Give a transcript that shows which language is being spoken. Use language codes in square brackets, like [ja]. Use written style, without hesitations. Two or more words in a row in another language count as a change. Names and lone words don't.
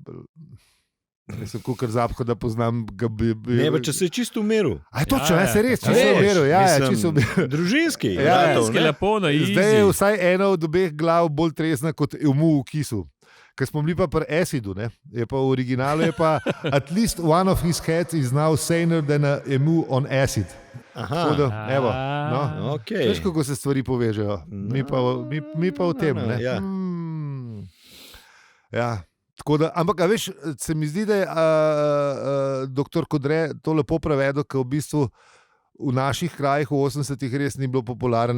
[sl] Nisem kukar zapko, da poznam ga bi... Ne, pa če se je čisto umiril. A je točno, se res, čisto umiril. Čisto umiril. Družinski. Lepo, na easy. Zdaj je vsaj ena od obeh glav bolj trezna kot Emu v kisu. Ker smo bili pa pri Acidu, ne? Je pa v originalu je pa [en] at least one of his heads is now saner than Emu on acid. [sl] Aha. Da, evo, no. Okay. Veš, kako se stvari povežejo. Mi pa v tem, ne? Ja. Ja. Ampak, veš, se mi zdi, da je dr. Kodre to lepo prevedel, ker v bistvu v naših krajih v 80-ih res ni bilo popularen.